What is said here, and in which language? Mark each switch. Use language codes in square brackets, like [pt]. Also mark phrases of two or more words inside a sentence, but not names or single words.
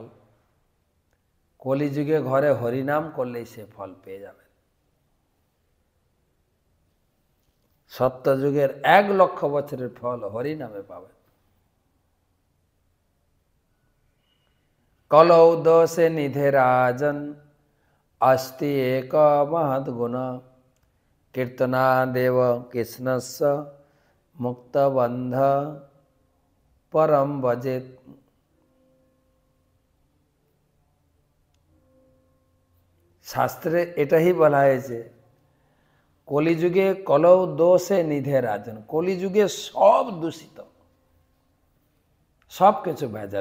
[bn] কলিযুগে ঘরে হরিনাম করলেই সে ফল পেয়ে যাবে। সত্যযুগের 1,00,000 বছরের ফল হরিনামে পাবে। [sa] কলৌ দোষে নিধে রাজন अस्ति एक महद गुण कीर्तना देव कृष्णस्य मुक्त बंध परम भजेत। [bn] শাস্ত্রে এটাই বলা হয়েছে কলিযুগে [sa] কলৌ দোষে নিধে রাজন। [bn] কলিযুগে সব দূষিত, সব কিছু ভেজাল।